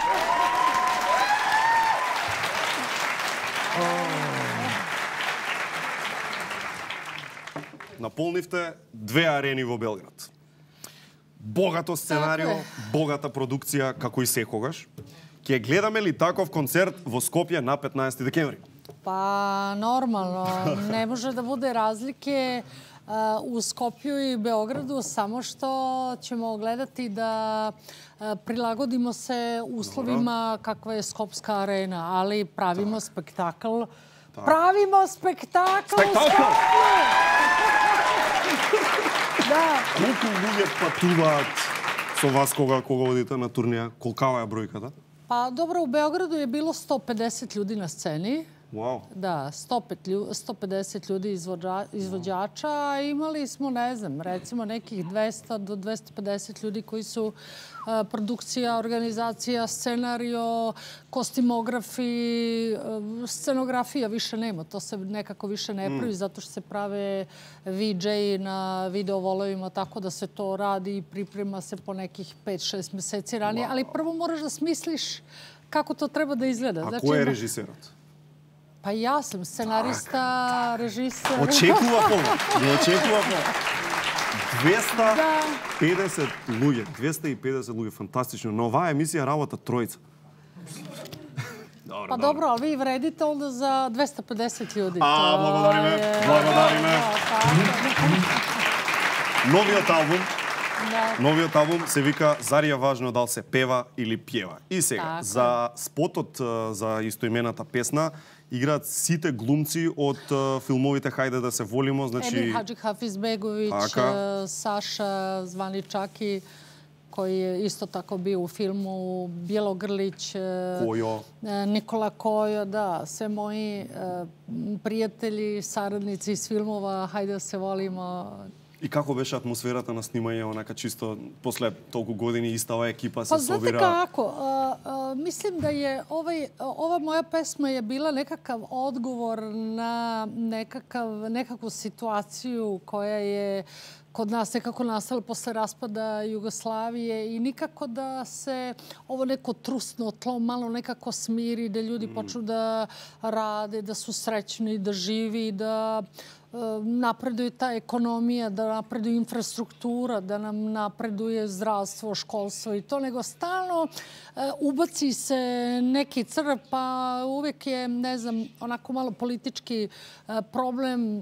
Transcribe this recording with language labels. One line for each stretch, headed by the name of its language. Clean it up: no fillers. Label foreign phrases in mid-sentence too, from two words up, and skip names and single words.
Macedonian: Наполнивте 2 арени во Белград. Богато сценарио, богата продукција, како и секогаш. Ќе гледаме ли таков концерт во Скопје на 15 декември?
Serbian: Па, нормално. Не може да буде разлike u Skopju i Beogradu, samo što ćemo gledati da prilagodimo se uslovima kakva je Skopska arena, ali pravimo spektakl. Pravimo spektakl u Skopju! Da.
Macedonian: Колку луѓе патуваат со вас кога одите на турнеја? Колкава е бројката?
Serbian: Pa dobro, u Beogradu je bilo 150 ljudi na sceni. Wow. Da, 150 ljudi izvođača, a imali smo, ne znam, recimo nekih 200 do 250 ljudi koji su produkcija, organizacija, scenario, kostimografi, scenografija više nema. To se nekako više ne pravi zato što se prave VJ na videovolovima, tako da se to radi i priprema se po nekih 5-6 meseci ranije. Ali prvo moraš da smisliš kako to treba da izgleda. A ko je režiserat? Pa ja sam scenarista, režiser.
Macedonian: Очекува повеќе. 250 луѓе, фантастично. На оваа емисија работа тројца.
Serbian: Pa dobro, ali vi vredite onda za 250 ljudi.
Macedonian: Благодариме. Новиот албум се вика "Зарија важно дал се пева или пјева". И сега, за спотот за истоимената песна играат сите глумци од филмовите "Хајде да се волимо", значи Емир Хаджихафизбеговиć,
Serbian: Saša zvani Čaki, koji je isto tako bio u filmu, Bijelo Grlić, Nikola Kojo, da, sve moji prijatelji, saradnici iz filmova "Хајде да се волимо".
Macedonian: И како беше атмосферата на снимање, онака чисто после толку години истава екипа се собира?
Serbian: Pa znate kako, mislim da je ova moja pesma je bila nekakav odgovor na nekakvu situaciju koja je kod nas nekako nastala posle raspada Jugoslavije i nikako da se ovo neko trusno tlo malo nekako smiri, da ljudi počnu da rade, da su srećni, da živi, da napreduje ta ekonomija, da napreduje infrastruktura, da nam napreduje zdravstvo, školstvo i to, nego stalno ubaci se neki crv, pa uvek je, ne znam, onako malo politički problem.